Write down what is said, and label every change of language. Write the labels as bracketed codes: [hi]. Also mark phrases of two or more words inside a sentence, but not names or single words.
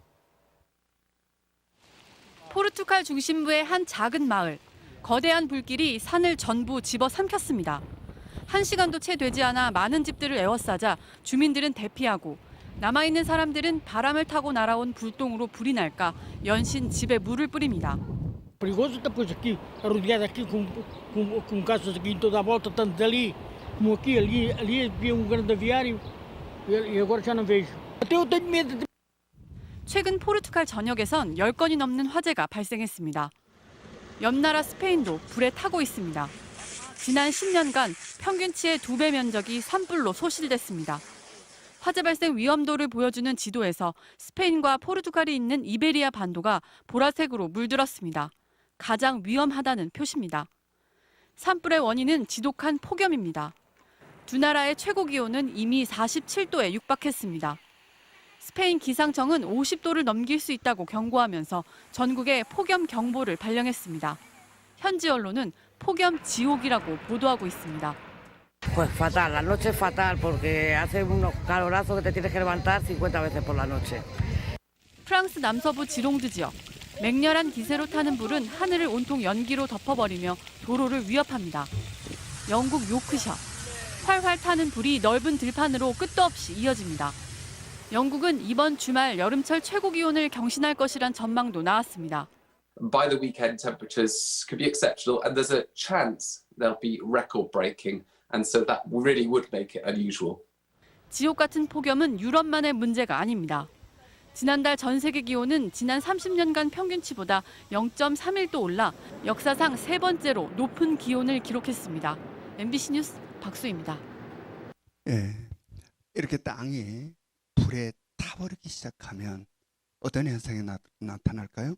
[ko] 포르투갈 중심부의 한 작은 마을. 거대한 불길이 산을 전부 집어삼켰습니다. 1시간도 채 되지 않아 많은 집들을 에워싸자 주민들은 대피하고 남아있는 사람들은 바람을 타고 날아온 불똥으로 불이 날까 연신 집에 물을 뿌립니다. [pt] Perigoso depois aqui, arrodeado aqui com casas aqui em toda a volta, tanto ali como aqui, ali havia grande aviário e agora já não vejo. Até eu tenho medo. [ko] 최근 포르투갈 전역에선 10건이 넘는 화재가 발생했습니다. 옆 나라 스페인도 불에 타고 있습니다. 지난 10년간 평균치의 2배 면적이 산불로 소실됐습니다. 화재 발생 위험도를 보여주는 지도에서 스페인과 포르투갈이 있는 이베리아 반도가 보라색으로 물들었습니다. 가장 위험하다는 표시입니다. 산불의 원인은 지독한 폭염입니다. 두 나라의 최고 기온은 이미 47도에 육박했습니다. 스페인 기상청은 50도를 넘길 수 있다고 경고하면서 전국에 폭염 경보를 발령했습니다. 현지 언론은 폭염 지옥이라고 보도하고 있습니다. [es] Pues fatal, la noche es fatal porque hace unos calorazos que te tienes que levantar 50 veces por la noche. [ko] 프랑스 남서부 지롱드 지역. 맹렬한 기세로 타는 불은 하늘을 온통 연기로 덮어버리며 도로를 위협합니다. 영국 요크셔. 활활 타는 불이 넓은 들판으로 끝도 없이 이어집니다. 영국은 이번 주말 여름철 최고 기온을 경신할 것이란 전망도 나왔습니다. [en] by the weekend, temperatures could be exceptional, and there's a chance they'll be record-breaking, and so that really would make it unusual. [ko] 지옥 같은 폭염은 유럽만의 문제가 아닙니다. 지난달 전 세계 기온은 지난 30년간 평균치보다 0.31도 올라 역사상 세 번째로 높은 기온을 기록했습니다. MBC 뉴스 박수입니다. 예, 이렇게 땅이 불에 타버리기 시작하면 어떤 현상이 나타날까요?